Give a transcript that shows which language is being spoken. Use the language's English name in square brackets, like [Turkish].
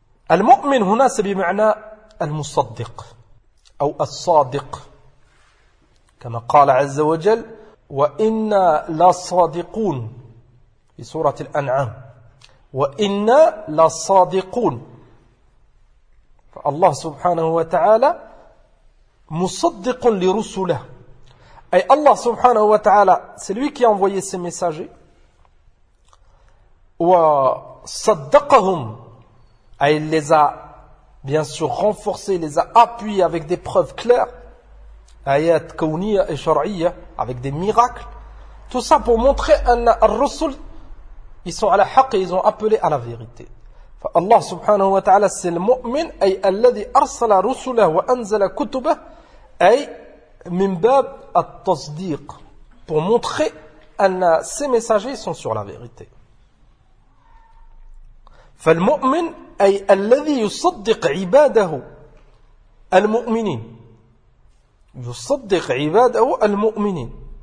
[Arabic] المؤمن هنا بمعنى المصدق أو الصادق، كما قال عز وجل وإنا لصادقون في سورة الأنعام، وإنا لصادقون. فالله سبحانه وتعالى مصدق لرسله، أي الله سبحانه وتعالى [French] celui qui a envoyé ces messagers [Arabic] وصدقهم، أي [French] les a bien sûr renforcés, les a appuyés avec des preuves claires, [Arabic] آيات كونية وشرعية [French] avec des miracles, tout ça pour montrer [Arabic] أن الرسل [French] ils sont à la حق, ils ont appelé à la vérité. [Arabic] فالله سبحانه وتعالى [French] c'est le [Arabic] مؤمن أي الذي أرسل رسله وأنزل كتبه، أي من باب التصديق [French] pour montrer [Arabic] أن [French] ces messagers sont sur la vérité. [Arabic] فالمؤمن أي الذي يصدق عباده المؤمنين، يصدق عباده المؤمنين.